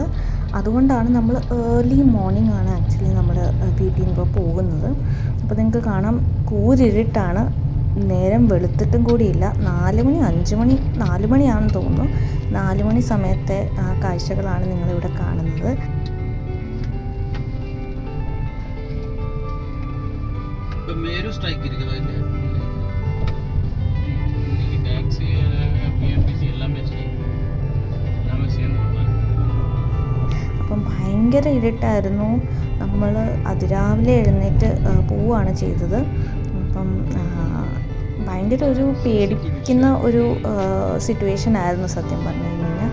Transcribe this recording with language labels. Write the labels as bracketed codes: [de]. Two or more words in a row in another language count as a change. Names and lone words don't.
[ml] അതുകൊണ്ടാണ് നമ്മൾ [en] early morning [ml] ആണ് ആക്ച്വലി നമ്മൾ വീട്ടിൽ നിന്ന് പോകുന്നത്. അപ്പോൾ നിങ്ങൾക്ക് കാണാം കൂരിരുട്ടാണ്, നേരം വെളുത്തിട്ടും കൂടിയില്ല. 4 മണി 5 മണി 4 മണിയാണെന്ന് തോന്നുന്നു. 4 മണി സമയത്തെ കാഴ്ചകളാണ് നിങ്ങളിവിടെ കാണുന്നത്. ಮೇರು ಸ್ಟ್ರೈಕ್ ಇರುತ್ತದೆ ಇಲ್ಲಿ ಟ್ಯಾಕ್ಸಿ PMTC எல்லாமே சேர்ந்து. അപ്പം ഭയങ്കര ഇരുട്ടായിരുന്നു. നമ്മൾ അതിരാവിലെ എഴുന്നേറ്റ് പോവുകയാണ് ചെയ്തത്. അപ്പം ഭയങ്കര ഒരു പേടിക്കുന്ന ഒരു സിറ്റുവേഷൻ ആയിരുന്നു സത്യം പറഞ്ഞു കഴിഞ്ഞാൽ.